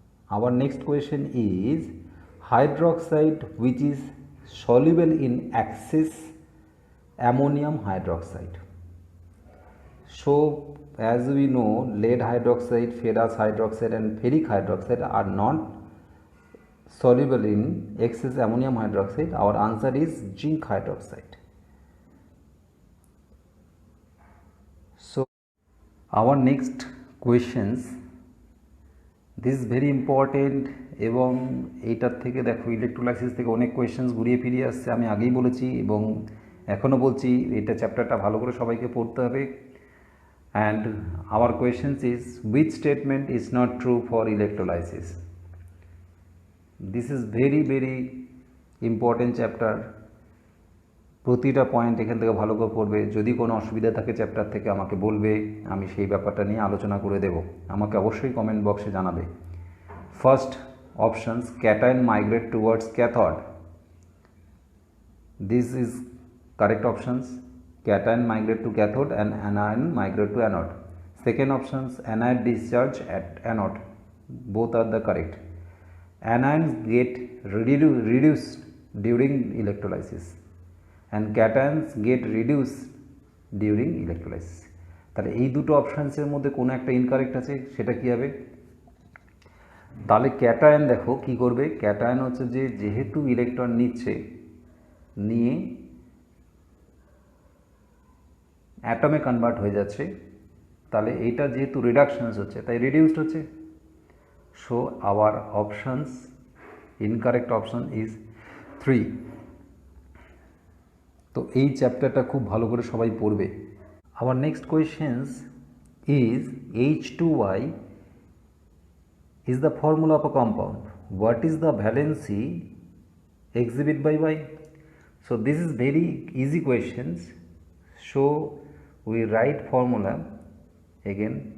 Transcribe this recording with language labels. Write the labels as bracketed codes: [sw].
[en] Our next question is hydroxide which is soluble in excess ammonium hydroxide. So as we know, lead hydroxide, ferrous hydroxide and ferric hydroxide are not soluble in excess ammonium hydroxide. Our answer is zinc hydroxide. So our next questions, this is very important [bn] এবং এইটার থেকে দেখো electrolysis থেকে অনেক questions ঘুরিয়ে ফিরিয়ে আসছে, আমি আগেই বলেছি এবং এখনও বলছি এটা চ্যাপ্টারটা ভালো করে সবাইকে পড়তে হবে। [en] And our questions is which statement is not true for electrolysis. This is very very important chapter, [bn] প্রতিটা পয়েন্ট এখান থেকে ভালো করে পড়বে। যদি কোনো অসুবিধা থাকে চ্যাপ্টার থেকে আমাকে বলবে, আমি সেই ব্যাপারটা নিয়ে আলোচনা করে দেব, আমাকে অবশ্যই কমেন্ট বক্সে জানাবে। [en] First options, cation migrate towards cathode, this is correct options. Cation migrate to cathode and anion migrate to anode. Second options, anion discharge at anode, both are the correct. Anions get reduced during electrolysis and cations get reduced during electrolysis. [bn] তাহলে এই দুটো অপশানসের মধ্যে কোনো একটা incorrect আছে, সেটা কী হবে? তাহলে ক্যাটায়ন দেখো কি করবে, ক্যাটায়ন হচ্ছে যে যেহেতু ইলেকট্রন নিচ্ছে, নিয়ে অ্যাটমে কনভার্ট হয়ে যাচ্ছে, তাহলে এইটা যেহেতু রিডাকশনস হচ্ছে তাই রিডিউসড হচ্ছে। [en] So our options, incorrect option is 3. [bn] তো এই চ্যাপ্টারটা খুব ভালো করে সবাই পড়বে। [en] Our next questions is H2Y is the formula of a compound. What is the valency exhibit by Y? So this is very easy questions. So we write formula again.